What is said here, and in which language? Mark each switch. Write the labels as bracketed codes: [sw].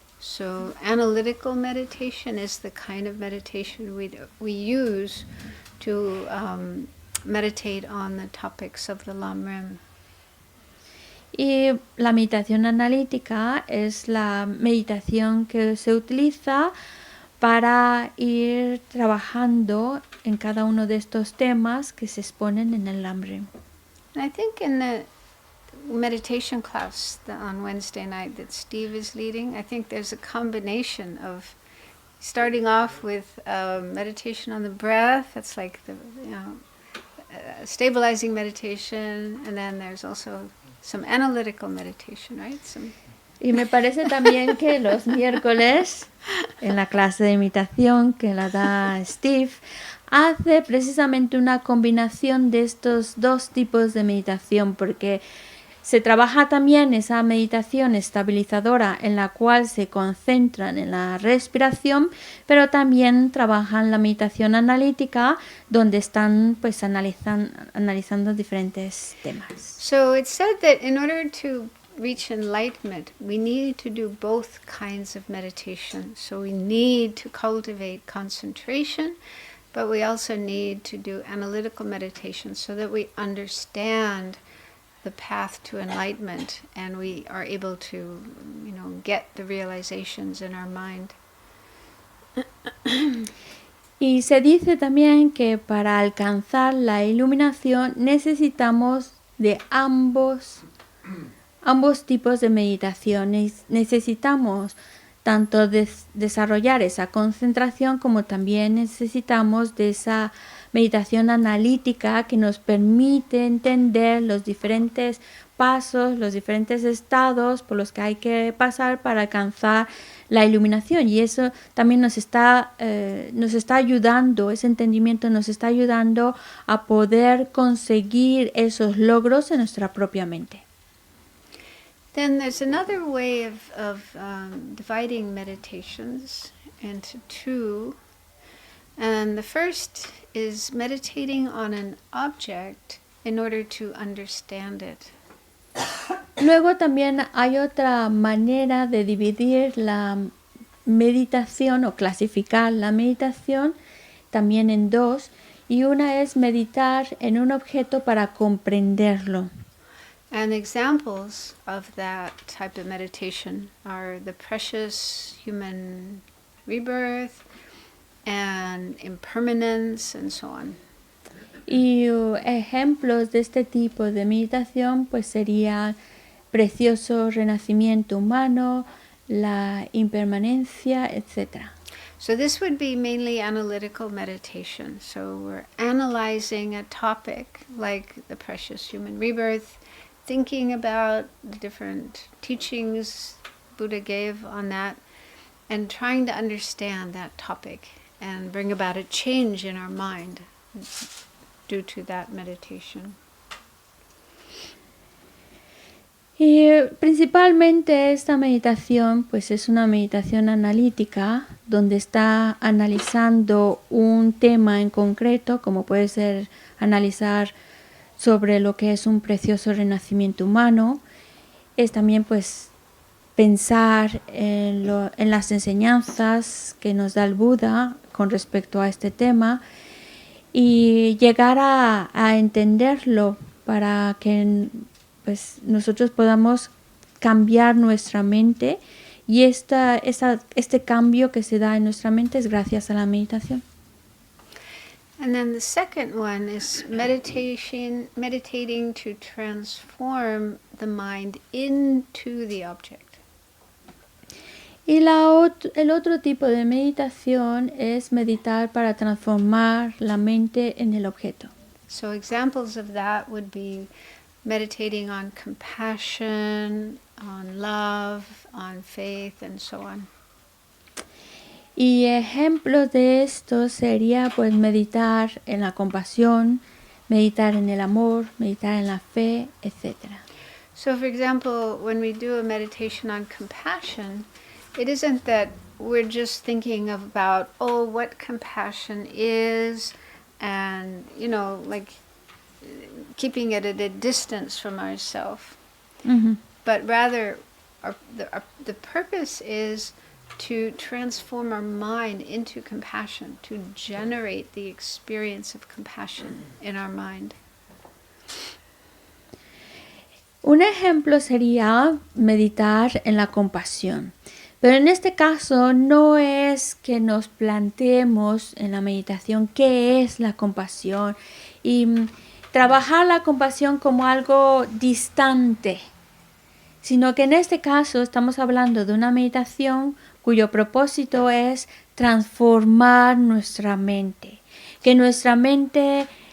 [en] So analytical meditation is the kind of meditation we use to meditate on the topics of the Lamrim. [es] Y la meditación analítica es la meditación que se utiliza para ir trabajando en cada uno de estos temas que se exponen en el Lamrim. [en] And I think in the meditation class on Wednesday night that Steve is leading, I think there's a combination of starting off with meditation on the breath. That's like the stabilizing meditation, and then there's also some analytical meditation, right? [es] Y me parece también que los miércoles, en la clase de imitación que la da Steve, hace precisamente una combinación de estos dos tipos de meditación, porque se trabaja también esa meditación estabilizadora en la cual se concentran en la respiración, pero también trabajan la meditación analítica donde están pues analizando diferentes temas. [en] So it's said that in order to reach enlightenment, we need to do both kinds of meditation. So we need to cultivate concentration, but we also need to do analytical meditation so that we understand the path to enlightenment and we are able to, get the realizations in our mind. [es] Y se dice también que para alcanzar la iluminación necesitamos de ambos tipos de meditaciones. Necesitamos tanto desarrollar esa concentración como también necesitamos de esa meditación analítica que nos permite entender los diferentes pasos, los diferentes estados por los que hay que pasar para alcanzar la iluminación. Y eso también nos está ayudando, ese entendimiento nos está ayudando a poder conseguir esos logros en nuestra propia mente. [en] Then there's another way of dividing meditations into two. And the first is meditating on an object in order to understand it. [es] Luego también hay otra manera de dividir la meditación o clasificar la meditación también en dos, y una es meditar en un objeto para comprenderlo. [en] And examples of that type of meditation are the precious human rebirth and impermanence and so on. [es] Y ejemplos de este tipo de meditación pues serían precioso renacimiento humano, la impermanencia, etc. [en] So this would be mainly analytical meditation. So we're analyzing a topic like the precious human rebirth, thinking about the different teachings Buddha gave on that, and trying to understand that topic and bring about a change in our mind due to that meditation. [es] Y principalmente esta meditación pues es una meditación analítica donde está analizando un tema en concreto, como puede ser analizar sobre lo que es un precioso renacimiento humano. Es también pues pensar en las enseñanzas que nos da el Buda con respecto a este tema y llegar a entenderlo para que pues nosotros podamos cambiar nuestra mente, y este cambio que se da en nuestra mente es gracias a la meditación. [en] And then the second one is meditating to transform the mind into the object. [es] Y el otro tipo de meditación es meditar para transformar la mente en el objeto. [en] So examples of that would be meditating on compassion, on love, on faith, and so on. [es] Y ejemplos de esto sería pues meditar en la compasión, meditar en el amor, meditar en la fe, etc. [en] So for example, when we do a meditation on compassion, it isn't that we're just thinking about, oh, what compassion is, and, you know, like keeping it at a distance from ourselves. But rather, the purpose is to transform our mind into compassion, to generate the experience of compassion in our mind. [es] Un ejemplo sería meditar en la compasión. Pero en este caso no es que nos planteemos en la meditación qué es la compasión y trabajar la compasión como algo distante, sino que en este caso estamos hablando de una meditación cuyo propósito es transformar nuestra mente, que nuestra mente